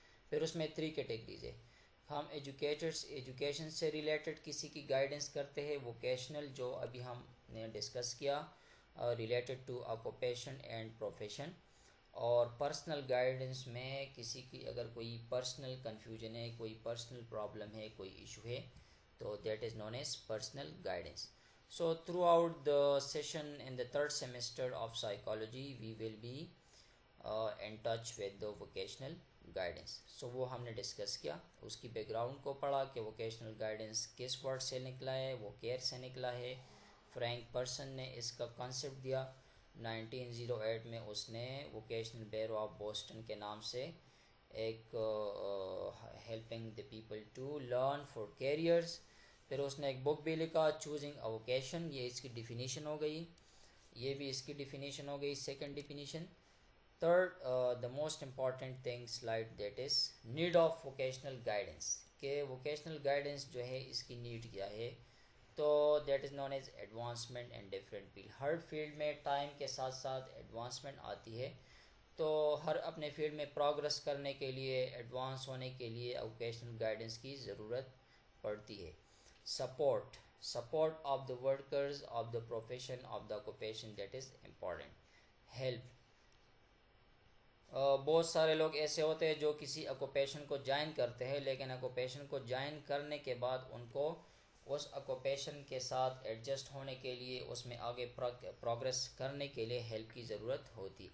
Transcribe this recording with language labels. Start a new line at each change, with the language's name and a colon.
Urdu: پھر اس میں 3 کیٹیگریز ہے. ہم ایجوکیشن سے ریلیٹڈ کسی کی گائیڈنس کرتے ہیں، ووکیشنل جو ابھی ہم نے ڈسکس کیا
English: related to occupation and profession,
Urdu: اور پرسنل گائیڈنس میں کسی کی اگر کوئی پرسنل کنفیوژن ہے، کوئی پرسنل پرابلم ہے، کوئی ایشو ہے، تو
English: That is known as personal guidance. So throughout the session in the 3rd semester of psychology we will be in touch with the vocational guidance.
Urdu: So وہ ہم نے discuss کیا، اس کی بیک گراؤنڈ کو پڑھا کہ ووکیشنل گائیڈنس کس word سے نکلا ہے، وہ کیئر سے نکلا ہے. فرینک پرسن نے اس کا کانسیپٹ دیا. 1908 میں اس نے ووکیشنل بیورو آف بوسٹن کے نام سے ایک
English: Helping the people to learn for careers.
Urdu: پھر اس نے ایک بک بھی لکھا، چوزنگ اے ووکیشن. یہ اس کی ڈیفینیشن ہو گئی، یہ بھی اس کی ڈیفینیشن ہو گئی، second definition.
English: third, the most important thing slide that is need of vocational guidance,
Urdu: کہ ووکیشنل گائیڈنس جو ہے اس کی نیڈ کیا ہے. تو
English: That is known as advancement in different field.
Urdu: Hare field میں ٹائم کے ساتھ ساتھ ایڈوانسمنٹ آتی ہے، تو ہر اپنے فیلڈ میں پروگرس کرنے کے لیے، ایڈوانس ہونے کے لیے ووکیشنل گائیڈنس کی ضرورت پڑتی ہے.
English: support of the workers of the profession of the occupation, that is important.
Urdu: help، بہت سارے لوگ ایسے ہوتے ہیں جو کسی اکوپیشن کو جوائن کرتے ہیں، لیکن اکوپیشن کو جوائن کرنے کے بعد ان کو اس اکوپیشن کے ساتھ ایڈجسٹ ہونے کے لیے، اس میں آگے پروگرس کرنے کے لیے ہیلپ کی ضرورت ہوتی.